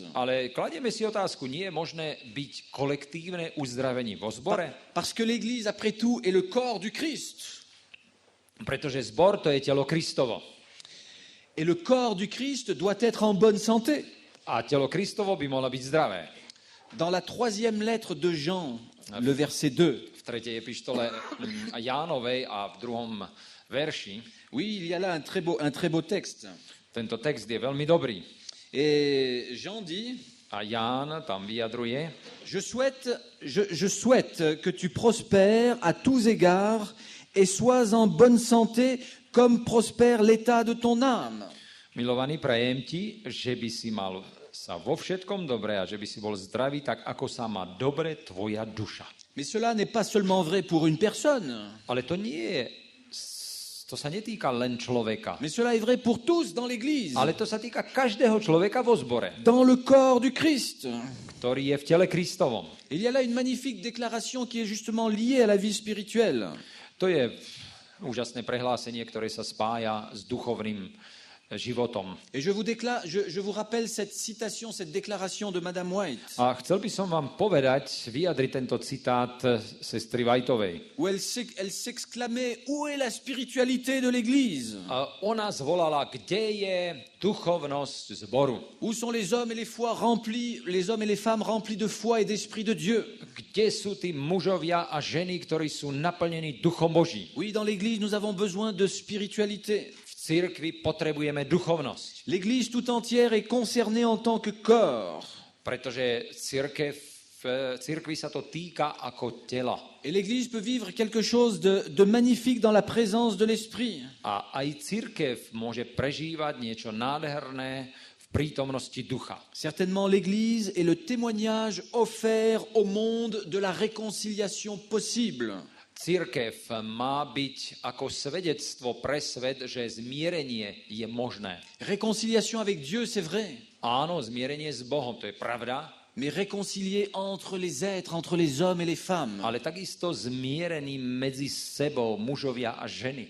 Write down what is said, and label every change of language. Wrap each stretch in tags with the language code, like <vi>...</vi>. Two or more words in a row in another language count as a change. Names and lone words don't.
<sk>Ale kladieme si otázku, nie je možné byť kolektívne uzdravení vo zbore?</sk> <fr>Parce que l'Église, après tout, est le corps du Christ.</fr> <sk>Pretože zbor to je telo Kristovo.</sk> <fr>Et le corps du Christ doit être en bonne santé.</fr> <sk>A telo Kristovo by mohlo byť zdravé.</sk> <fr>Dans la 3e lettre de Jean, le verset 2,</fr> <sk>V 3. epištole Jánovej a v 2. verši,</sk> <fr>oui, il y a là un très beau texte.</fr> <sk>tento text je veľmi dobrý.</sk> <fr>Et Jean dit,</fr> <sk>A Ján tam vyjadruje,</sk> <fr>je souhaite que tu prospères à tous égards et sois en bonne santé comme prospère l'état de ton âme.</fr> <sk>milovaný, prajem ti, že by si mal sa vo všetkom dobre a že by si bol zdravý, tak ako sa má dobre tvoja duša.</sk> <fr>Mais cela n'est pas seulement vrai pour une personne,</fr> <sk>Ale to nie je, to sa netýka len človeka,</sk> <fr>mais cela est vrai pour tous dans l'Église,</fr> <sk>ale to sa týka každého človeka vo zbore,</sk> <fr>dans le corps du Christ.</fr> <sk>ktorý je v tele Kristovom.</sk> <fr>Il y a là une magnifique déclaration qui est justement liée à la vie spirituelle.</fr> <sk>To je úžasné prehlásenie, ktoré sa spája s duchovným životom.</sk> <fr>Et je vous rappelle cette citation, cette déclaration de Madame White,</fr> <sk>A chcel by som vám vyjadriť tento citát sestry Whiteovej.</sk> <fr>où elle s'exclamait, où est la spiritualité de l'Église?</fr> <sk>A ona zvolala, kde je duchovnosť zboru?</sk> <fr>Où sont les hommes et les femmes remplis de foi et d'esprit de Dieu?</fr> <sk>Kde sú tí mužovia a ženy, ktorí sú naplnení duchom Boží?</sk> <fr>Oui, dans l'Église, nous avons besoin de spiritualité.</fr> <sk>V cirkvi potrebujeme duchovnosť,</sk> <fr>L'Église tout entière est concernée en tant que corps.</fr> <sk>pretože cirkvi sa to týka ako tela.</sk> <fr>Et l'Église peut vivre quelque chose de magnifique dans la présence de l'Esprit.</fr> <sk>A aj cirkev môže prežívať niečo nádherné v prítomnosti ducha.</sk> <fr>Certainement, l'Église est le témoignage offert au monde de la réconciliation possible.</fr> <sk>Cirkev má byť ako svedectvo pre svet, že zmierenie je možné.</sk> <fr>Réconciliation avec Dieu, c'est vrai,</fr> <sk>Áno, zmierenie s Bohom, to je pravda,</sk> <fr>mais réconcilier entre les êtres, entre les hommes et les femmes.</fr> <sk>ale takisto zmierený medzi sebou mužovia a ženy.</sk>